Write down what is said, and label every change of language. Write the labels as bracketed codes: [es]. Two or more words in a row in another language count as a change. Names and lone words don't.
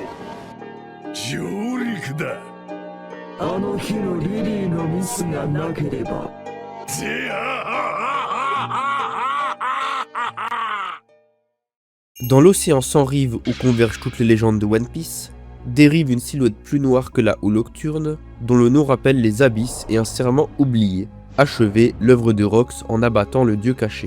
[ja] 上陸だ。あの日のリリーのミスがなければ。じゃあ [fr] Dans l'océan sans rive où convergent toutes les légendes de One Piece, dérive une silhouette plus noire que la houle nocturne, dont le nom rappelle les abysses et un serment oublié, achevé l'œuvre de Rox en abattant le dieu caché.